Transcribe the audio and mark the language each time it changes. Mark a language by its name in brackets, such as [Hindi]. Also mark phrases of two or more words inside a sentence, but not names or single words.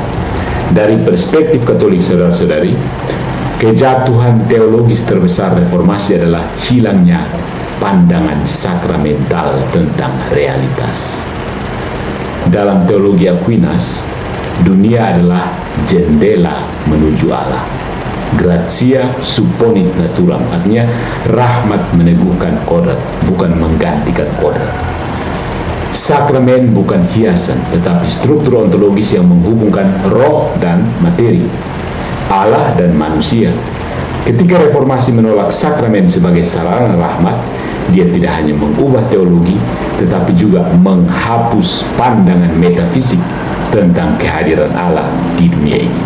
[Indonesian] Dari perspektif Katolik, saudara-saudari, kejatuhan teologis terbesar reformasi adalah hilangnya pandangan sakramental tentang realitas. Dalam teologi Aquinas, dunia adalah jendela menuju Allah. [Latin] Gratia supponit naturam, [Indonesian] artinya rahmat meneguhkan kodrat, bukan menggantikan kodrat. Sakramen bukan hiasan, tetapi struktur ontologis yang menghubungkan roh dan materi, Allah dan manusia. Ketika reformasi menolak sakramen sebagai sarana rahmat, dia tidak hanya mengubah teologi, tetapi juga menghapus pandangan metafisik tentang kehadiran Allah di dunia ini.